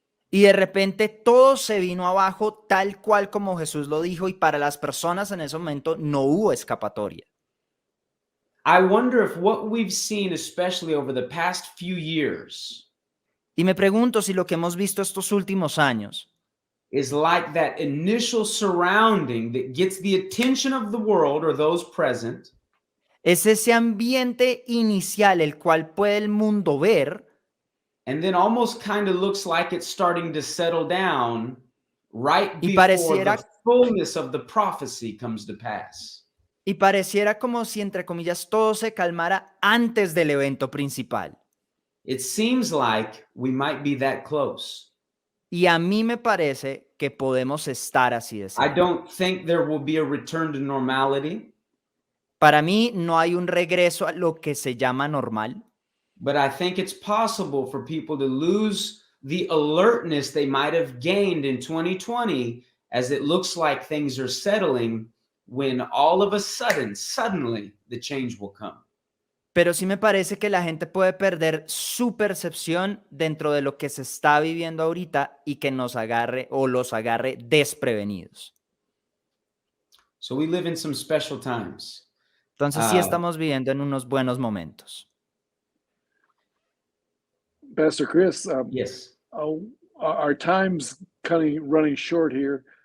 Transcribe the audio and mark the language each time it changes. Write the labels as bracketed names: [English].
[Spanish] Y de repente todo se vino abajo tal cual como Jesús lo dijo, y para las personas en ese momento no hubo escapatoria. [English] I wonder if what we've seen, especially over the past few years, [Spanish] y me pregunto si lo que hemos visto estos últimos años [English] is like that initial surrounding that gets the attention of the world or those present. [Spanish] Es ese ambiente inicial el cual puede el mundo ver. [English] And then almost kind of looks like it's starting to settle down right before the fullness of the prophecy comes to pass. [Spanish] Y pareciera como si, entre comillas, todo se calmara antes del evento principal. [English] It seems like we might be that close. [Spanish] Y a mí me parece que podemos estar así de cerca. [English] I don't think there will be a return to normality. [Spanish] Para mí no hay un regreso a lo que se llama normal. [English] But I think it's possible for people to lose the alertness they might have gained in 2020 as it looks like things are settling, when all of a suddenly the change will come. [Spanish] Pero sí me parece que la gente puede perder su percepción dentro de lo que se está viviendo ahorita y que nos agarre o los agarre desprevenidos. [English] So we live in some special times. [Spanish] Entonces sí estamos viviendo en unos buenos momentos. [English] Pastor Chris, yes. Our time's kind of running short here.